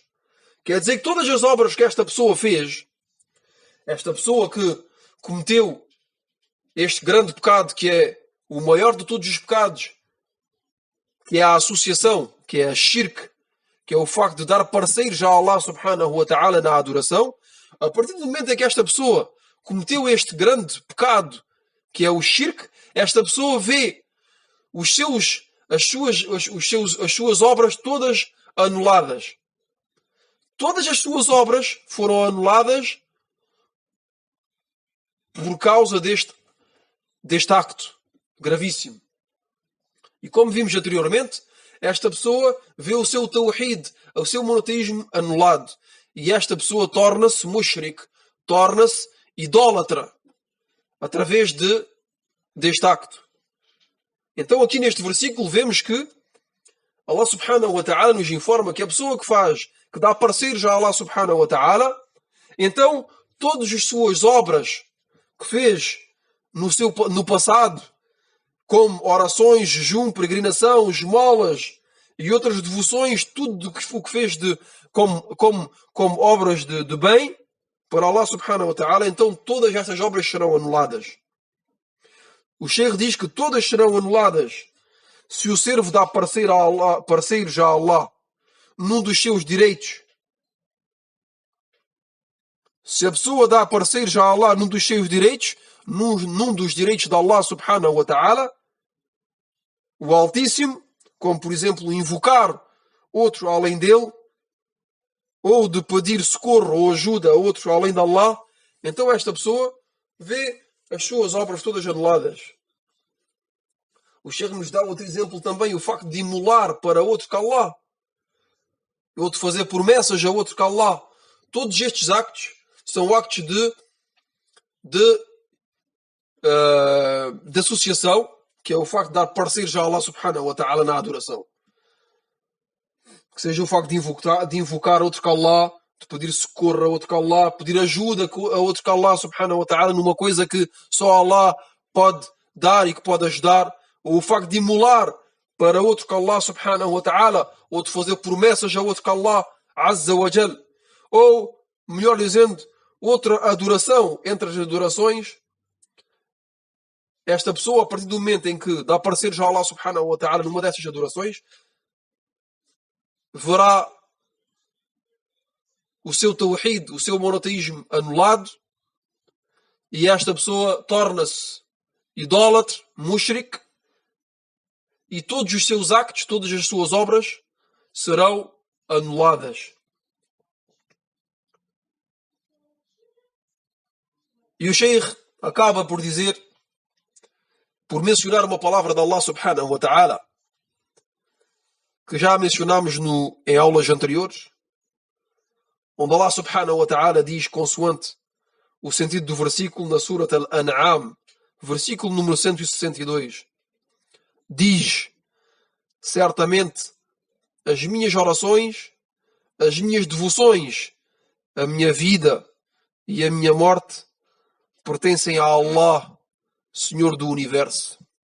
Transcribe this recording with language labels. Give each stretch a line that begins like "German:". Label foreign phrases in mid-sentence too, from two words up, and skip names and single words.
Portuguese: Quer dizer que todas as obras que esta pessoa fez, esta pessoa que cometeu este grande pecado, que é o maior de todos os pecados, que é a associação, que é a shirk, que é o facto de dar parceiros a Allah
Arabic: سبحانه وتعالى
Portuguese: na adoração, a partir do momento em que esta pessoa cometeu este grande pecado, que é o shirk, esta pessoa vê as suas obras todas anuladas. Todas as suas obras foram anuladas por causa deste acto gravíssimo. E como vimos anteriormente, esta pessoa vê o seu tawhid, o seu monoteísmo anulado. E esta pessoa torna-se mushrik, torna-se idólatra, através deste acto. Então aqui neste versículo vemos que Allah
Arabic: سبحانه وتعالى
Portuguese: nos informa que a pessoa que dá parceiros a Allah
Arabic: سبحانه وتعالى,
Portuguese: então todas as suas obras que fez no passado, como orações, jejum, peregrinação, esmolas e outras devoções, tudo o que fez como obras de bem para Allah
Arabic: سبحانه وتعالى,
Portuguese: então todas estas obras serão anuladas. O Sheikh diz que todas serão anuladas se o servo dá parceiros a Allah num dos seus direitos. Se a pessoa dá parceiros a Allah num dos seus direitos, num dos direitos de Allah
Arabic: سبحانه وتعالى,
Portuguese: o Altíssimo, como por exemplo invocar outro além dele, ou de pedir socorro ou ajuda a outro além de Allah, então esta pessoa vê as suas obras todas anuladas. O Sheikh nos dá outro exemplo também, o facto de imolar para outro que Allah, ou de fazer promessas a outro que Allah. Todos estes actos são actos de associação, que é o facto de dar parceiros a Allah
Arabic: سبحانه وتعالى
Portuguese: na adoração. Que seja o facto de invocar outro que Allah, de pedir socorro a outro que Allah, pedir ajuda a outro que Allah
Arabic: سبحانه وتعالى
Portuguese: numa coisa que só Allah pode dar e que pode ajudar, ou o facto de imolar para outro que Allah
Arabic: سبحانه وتعالى,
Portuguese: ou de fazer promessas a outro que Allah
Arabic: عز وجل,
Portuguese: ou, melhor dizendo, outra adoração entre as adorações. Esta pessoa, a partir do momento em que dá parceiros a Allah
Arabic: سبحانه وتعالى
Portuguese: numa dessas adorações, verá o seu tawhid, o seu monoteísmo anulado, e esta pessoa torna-se idólatra, mushrik, e todos os seus actos, todas as suas obras serão anuladas. E o Sheikh acaba por dizer, por mencionar uma palavra de Allah
Arabic: سبحانه و
Portuguese: ta'ala, que já mencionámos em aulas anteriores, onde Allah
Arabic: سبحانه وتعالى
Portuguese: diz, consoante o sentido do versículo na Surat Al-An'am, versículo número 162, diz: certamente as minhas orações, as minhas devoções, a minha vida e a minha morte pertencem a Allah, Senhor do Universo.